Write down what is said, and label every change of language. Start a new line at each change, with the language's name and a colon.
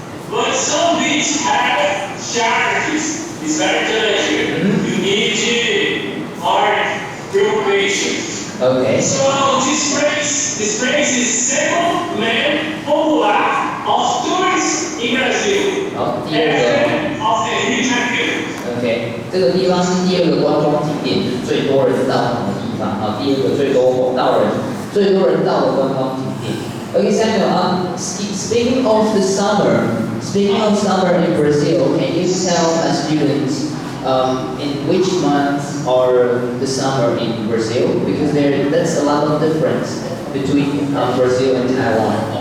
English: But some beaches have charges. It's very dangerous. You need more preparation. Okay. So this place is second main popular of tourists in Brazil.
Chinese: 好，第二个。
English: of the Rio de Janeiro.
Chinese: OK， 这个地方是第二个观光景点，就是最多人到的地方。好，第二个最多人到的观光景点。
English: Okay, Samuel. Speaking of the summer, in Brazil, can you tell us students in which months are the summer in Brazil? Because that's a lot of difference between Brazil and Taiwan.